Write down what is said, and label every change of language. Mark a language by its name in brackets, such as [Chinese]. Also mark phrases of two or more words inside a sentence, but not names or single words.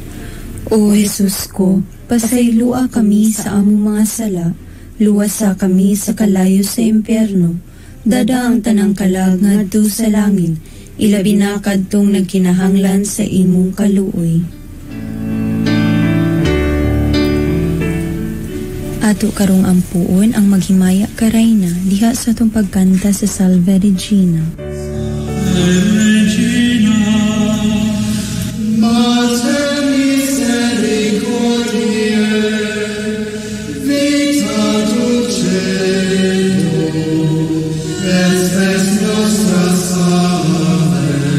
[Cebuano] O Jesus ko, pasaylua kami sa among mga sala, luwasa kami sa kalayo sa impyerno, dada ang tanang kalag ngadto sa langit, ilabi na kadtong nagkinahanglan sa imong kaluoy. Ato karong ampuon ang maghimaya karayna diha sa atong pagkanta sa Salve Regina. [Latin] Regina, Mater misericordiae, vita dulcedo, et spes nostra salve,